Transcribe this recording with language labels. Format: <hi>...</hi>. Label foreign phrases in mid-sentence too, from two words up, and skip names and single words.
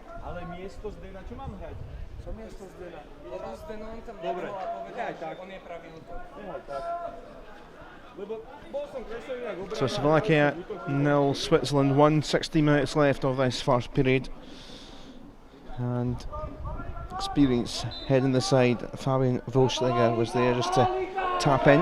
<sk>Ale miesto Zdena, čo mám hrať? Co miesto Zdena? Lebo Zdeno on tam dobre a povedal, že on je pravý útok.</sk> <en>So Slovakia 0, Switzerland 1, 60 minutes left of this first period. And experienced head in the side, Fabian Wilschlager was there just to tap in.</en>